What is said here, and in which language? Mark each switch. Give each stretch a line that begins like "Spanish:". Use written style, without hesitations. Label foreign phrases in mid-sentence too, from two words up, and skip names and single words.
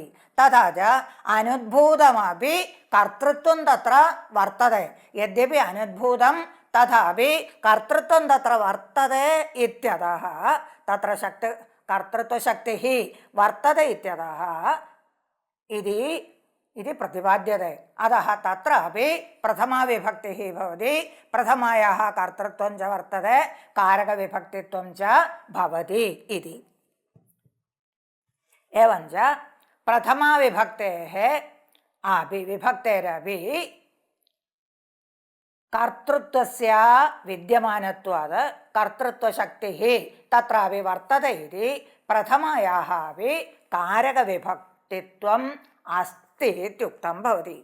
Sanskrit: തഥാ ച അനുദ്ഭൂതമപി കർത്തൃത്വം തത്ര വർത്തതെ യദ്യപി അനുദ്ഭൂതം തഥാപി കർത്തൃത്വം തത്ര വർത്തതെ ഇത്യതഃ തത്ര കർത്തൃത്വശക്തിഃ വർത്തതെ ഇത്യതഃ ഇതി പ്രതിപാദ്യത്തെ. അതഃ തत्रापि പ്രഥമാ വിഭക്തിഃ ഭവതി പ്രഥമായാः കർത്തൃത്വം ച വർത്തതെ കാരകവിഭക്തിത്വം ച ഭവതി ഇതി. एवं च प्रथमा विभक्तेः विभक्तेरपि कर्तृत्वस्य विद्यमानत्वात् कर्तृत्वशक्तिः तत्रापि वर्तते इति प्रथमायाः अपि कारकविभक्तित्वम् अस्ति इत्युक्तं भवति.